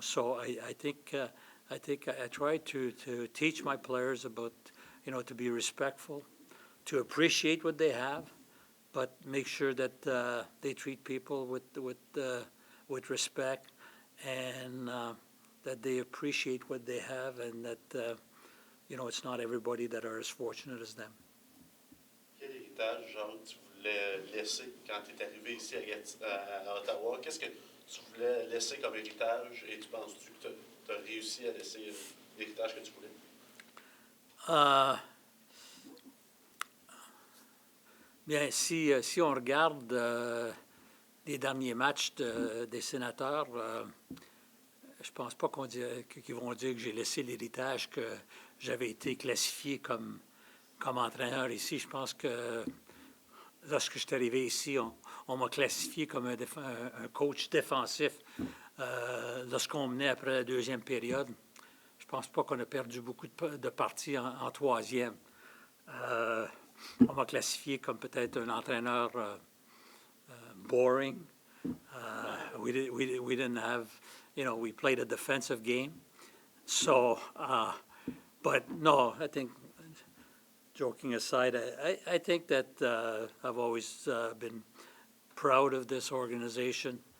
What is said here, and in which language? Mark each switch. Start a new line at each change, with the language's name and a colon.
English: So I think I try to teach my players about, you know, to be respectful, to appreciate what they have, but make sure that they treat people with respect, and that they appreciate what they have, and that you know, it's not everybody that are as fortunate as them.
French: Quel héritage, Jacques, tu voulais laisser quand tu es arrivé ici à Ottawa? Qu'est-ce que tu voulais laisser comme héritage, et tu penses-tu que tu as réussi à laisser l'héritage que tu voulais? Bien, si on regarde les derniers matchs des sénateurs, je pense pas qu'ils vont dire que j'ai laissé l'héritage, que j'avais été classifié comme entraîneur ici. Je pense que lorsque je suis arrivé ici, on m'a classifié comme un coach défensif. Lorsqu'on menait après la deuxième période, je pense pas qu'on a perdu beaucoup de parties en troisième. On m'a classifié comme peut-être un entraîneur boring.
English: We didn't have, you know, we played a defensive game. So, but no, I think, joking aside, I think that I've always been proud of this organization.